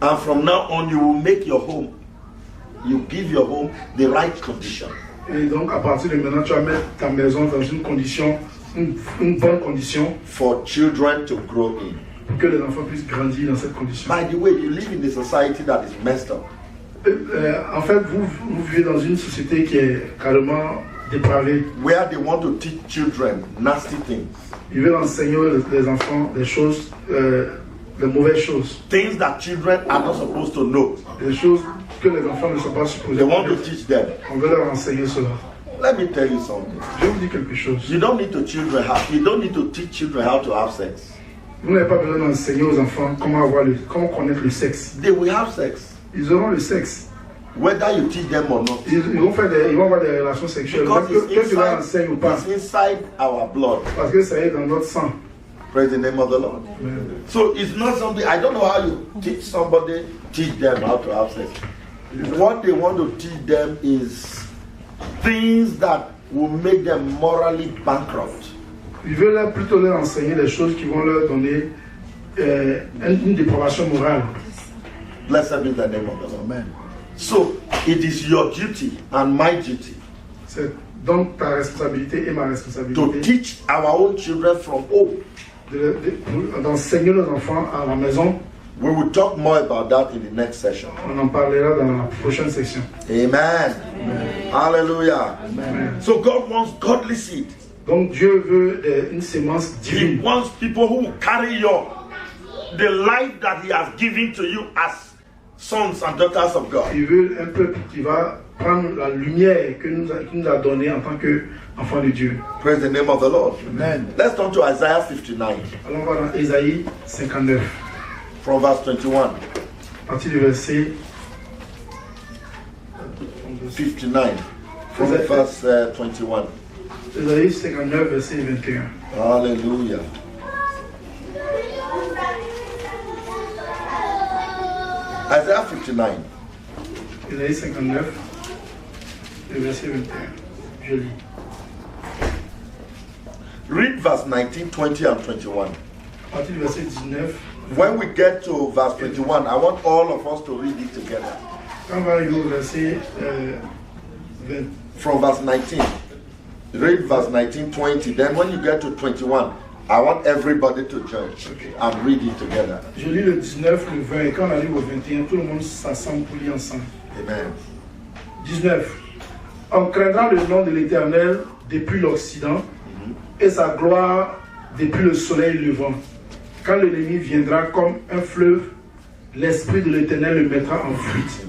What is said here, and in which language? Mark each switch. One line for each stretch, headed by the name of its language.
English: And from now on, you will make your home, you give your home the right condition.
French: Et donc, à partir de maintenant, tu vas mettre ta maison dans une condition, une bonne condition
English: For children to grow in.
French: pour que les enfants puissent grandir dans cette condition.
English: By the way, you live in a society that is messed up.
French: En fait, vous vivez dans une société qui est carrément dépravée.
English: Where they want to teach children nasty things.
French: Ils veulent enseigner les enfants des choses, des mauvaises choses.
English: Things that children are not supposed to know.
French: Des choses que les enfants ne sont pas supposés
English: They want to
French: connaître.
English: teach them.
French: On veut leur enseigner cela.
English: Let me tell you something.
French: Je vais vous dire quelque chose.
English: You don't need to teach children how to have sex.
French: Vous n'avez pas besoin d'enseigner aux enfants comment connaître le sexe.
English: They will have sex.
French: Ils auront le sexe.
English: Whether you teach them or not.
French: Ils vont avoir des relations sexuelles.
English: Because
French: Que tu leur enseignes ou pas.
English: it's inside our blood.
French: Parce que ça est dans notre sang.
English: Praise the name of the Lord. So it's not something, I don't know how you teach somebody, teach them how to have sex. What they want to teach them is things that will make them morally bankrupt.
French: Ils veulent plutôt leur enseigner des choses qui vont leur donner une dépravation morale.
English: Blessed be the name of the Lord. Amen. So it is your duty and my duty
French: C'est donc ta responsabilité et ma
English: to
French: responsabilité
English: teach our own children from home.
French: d'enseigner nos enfants à la maison.
English: We will talk more about that in the next session.
French: On en parlera dans la prochaine section.
English: Amen. Hallelujah. Amen. So God wants godly seed.
French: Donc Dieu veut une sémence
English: He
French: divine.
English: wants people who will carry the life that He has given to you as sons and daughters of God.
French: Il veut un peuple qui va prendre la lumière qu'il nous a donnée en tant qu'enfant de Dieu.
English: Praise the name of the Lord. Amen. Let's turn to Isaiah 59
French: Allons voir dans Ésaïe 59,
English: from verse 21.
French: à partir du verset
English: 59 from verse 21.
French: Ésaïe 59, verset 21.
English: Hallelujah. Isaiah 59.
French: Ésaïe 59, le verset 21. Je lis.
English: Read verse 19, 20, and 21.
French: À partir du verset 19,
English: When we get to verse 21, I want all of us to read it together.
French: quand on va arriver au verset 20,
English: From verse 19. Read verse 19, 20. Then when you get to 21, I want everybody to join and read it together.
French: je lis le 19, le 20, et quand on arrive au 21, tout le monde s'assemble pour lire ensemble. Amen. 19. On craindra le nom de l'Éternel depuis l'Occident et sa gloire depuis le soleil levant. Quand l'ennemi viendra comme un fleuve, l'Esprit de l'Éternel le mettra en fuite.